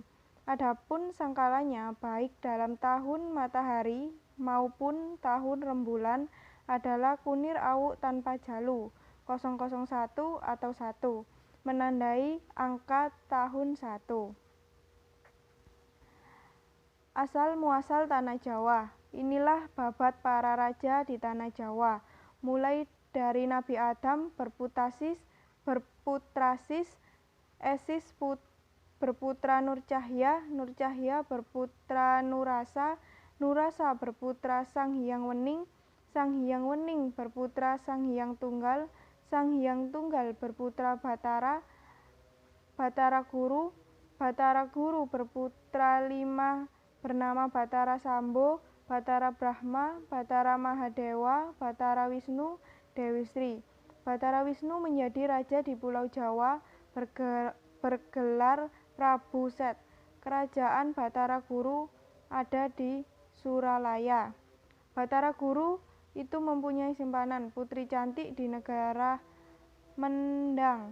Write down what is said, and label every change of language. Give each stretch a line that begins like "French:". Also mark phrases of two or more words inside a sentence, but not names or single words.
Indonesian: Adapun sangkalanya baik dalam tahun matahari maupun tahun rembulan adalah kunir awuk tanpa jalu 001 atau 1, menandai angka tahun 1. Asal muasal tanah Jawa. Inilah babat para raja di tanah Jawa, mulai dari Nabi Adam berputrasis, Esis berputra Nurcahya, Nurcahya berputra Nurasa, Nurasa berputra Sang Hyang Wening, Sang Hyang Wening berputra Sang Hyang Tunggal, Sang Hyang Tunggal berputra Batara, Batara Guru berputra 5 bernama Batara Sambo, Batara Brahma, Batara Mahadewa, Batara Wisnu, Dewi Sri. Batara Wisnu menjadi raja di Pulau Jawa bergelar Prabu Set. Kerajaan Batara Guru ada di Suralaya. Batara Guru itu mempunyai simpanan putri cantik di negara Mendang.